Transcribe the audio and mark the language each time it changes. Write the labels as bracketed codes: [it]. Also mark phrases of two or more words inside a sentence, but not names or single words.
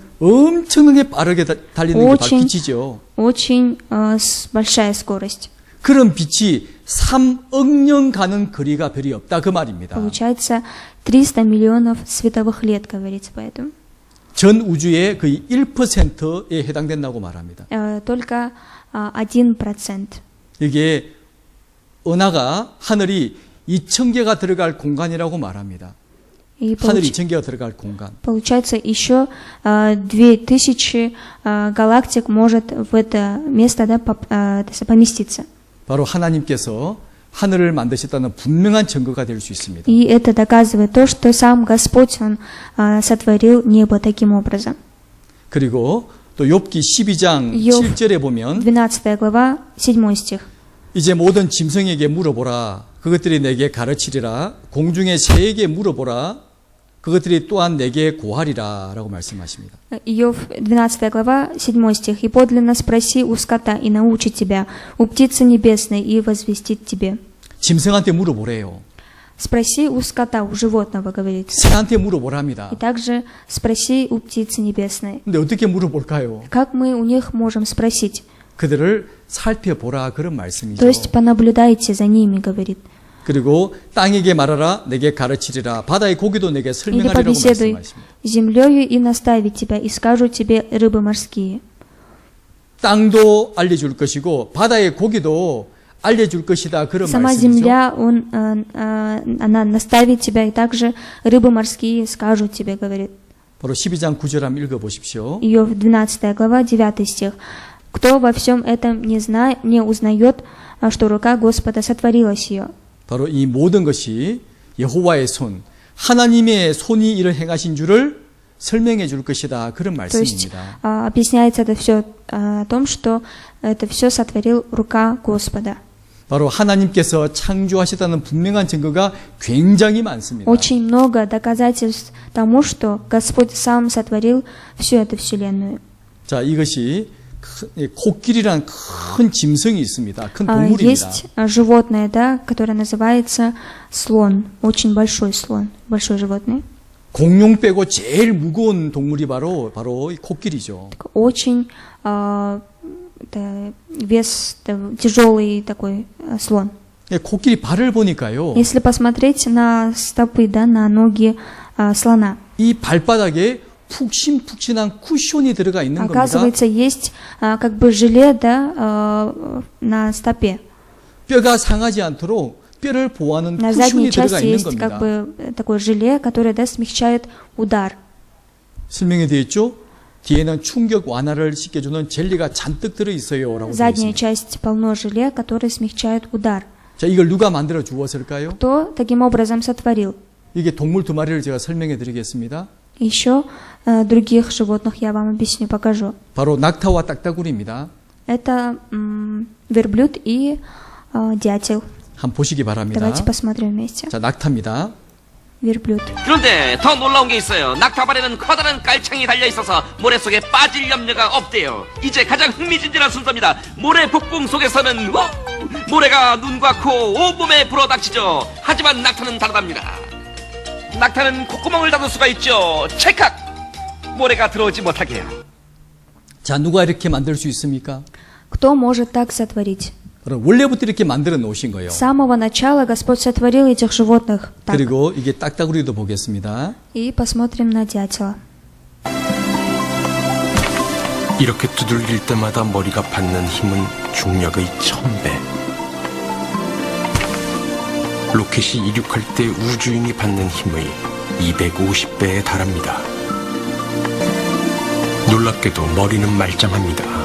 [ko] 엄청나게 빠르게 달리는 게 바로 [ru] Очень, [ko] 빛이죠. [ru] очень большая скорость. [ko] 그런 빛이 3억 년 가는 거리가 별이 없다 그 말입니다. [ru] Получается 300 миллионов световых лет, говорится поэтому. [ko] 전 우주의 거의 1%에 해당된다고 말합니다. [ru] Только 1%. [ko] 이게 은하가 하늘이 2,000개가 들어갈 공간이라고 말합니다. [ru] И [ko] 하늘 2,000개가 들어갈 공간. [ru] получается еще 2000 галактик может в это место поместиться. [ko] 바로 하나님께서 하늘을 만드셨다는 분명한 증거가 될 수 있습니다. [ru] И это доказывает то, что сам Господь, Он сотворил небо таким образом. [ko] 그리고 또 욥기 12장 욥 7절에 보면 [ru] 12 глава, 7 стих. [ko] 이제 모든 짐승에게 물어보라. 그것들이 내게 가르치리라. 공중의 새에게 물어보라. 그것들이 또한 내게 고하리라. 라고 말씀하십니다. [ru] Иов, 12 глава, 7 стих. «И подлинно спроси у скота, и научит тебя, у птицы небесной, и возвестит тебе». [ko] 짐승한테 물어보래요. [ru] Спроси у скота, у животного, говорит. [ko] 새한테 물어보랍니다. [ru] И также спроси у птицы небесной. [ko] 근데 어떻게 물어볼까요? [ru] Как мы у них можем спросить? [ko] 그들을 살펴보라. 그런 말씀이죠. [ru] То есть понаблюдайте за ними, говорит. [ko] 그리고 땅에게 말하라. 내게 가르치리라. 바다의 고기도 내게 [ru] Или [ko] 설명하리라고 [ru] побеседуй [ko] 말씀하십니다. [ru] с землею и наставит тебя, и скажут тебе рыбы морские. [ko] 땅도 알려줄 것이고 바다의 고기도 알려줄 것이다. 그런 [ru] Сама [ko] 말씀이죠. [ru] земля, она наставит тебя, и также рыбы морские скажут тебе, говорит. [ko] 바로 12장 9절 한번 읽어보십시오. [ru] Иов, 12 глава, 9 стих. «Кто во всем этом не узнает, что рука Господа сотворила сие?» [ko] 바로 이 모든 것이 여호와의 손, 하나님의 손이 이를 행하신 줄을 설명해 줄 것이다. 그런 [ru] То есть [ko] 말씀입니다. [ru] объясняется это все о том, что это все сотворил рука Господа. [ko] 바로 하나님께서 창조하셨다는 분명한 증거가 굉장히 많습니다. [ru] Очень много доказательств тому, что Господь сам сотворил всю эту вселенную. [ko] 자, 이것이 코끼리라는 큰 짐승이 있습니다. 큰 동물입니다. [ru] Есть животное, да, которое называется слон, очень большой слон, большое животное. [ko] 공룡 빼고 제일 무거운 동물이 바로 이 코끼리죠. [ru] Очень тяжелый такой слон. [ko] 코끼리 발을 보니까요. [ru] Если посмотреть на стопы, да, на ноги слона, [ko] 이 발바닥에 푹신푹신한 쿠션이 들어가 있는 겁니다. [ru] оказывается, есть как бы желе, да, на стопе. [ko] 뼈가 상하지 않도록 뼈를 보호하는 [ru] На [ko] 쿠션이 [ru] задней [ko] 들어가 [ru] части [ko] 있는 [ru] есть [ko] 겁니다. [ru] как бы такое желе, которое, да, смягчает удар. [ko] 설명이 되어 있죠? 뒤에는 충격 완화를 시켜주는 젤리가 잔뜩 들어있어요라고 되어 [ru] Задняя [ko] 있습니다. [ru] часть полно желе, которое смягчает удар. [ko] 자, 이걸 누가 만들어 주었을까요? [ru] Кто таким образом сотворил? [ko] 이게 동물 두 마리를 제가 설명해 드리겠습니다. [ru] Еще других животных я вам объясню, покажу. [ko] 바로 낙타와 딱따구리입니다. [ru] Это верблюд и дятел. [ko] 한번 보시기 바랍니다. [ru] Давайте посмотрим вместе. [ko] 자, 낙타입니다. [ru] Верблюд. [ko] 그런데 더 놀라운 게 있어요. 낙타발에는 커다란 깔창이 달려 있어서 모래 속에 빠질 염려가 없대요. 이제 가장 흥미진진한 순서입니다. 모래 폭풍 속에서는 모래가 눈과 코, 온몸에 불어닥치죠. 하지만 낙타는 다르답니다. 낙타는 콧구멍을 닫을 수가 있죠. 찰칵! 모래가 들어오지 못하게요. 자, 누가 이렇게 만들 수 있습니까? [ru] Кто может так сотворить? [ko] 그럼 원래부터 이렇게 만들어 놓으신 거예요. [ru] С самого начала Господь сотворил этих животных так. [ko] 그리고 이게 딱따구리도 보겠습니다. [ru] И посмотрим на дятела. [ko] 이렇게 두들길 때마다 머리가 받는 힘은 중력의 1000배. 로켓이 이륙할 때 우주인이 받는 힘의 250배에 달합니다. 놀랍게도 머리는 말짱합니다.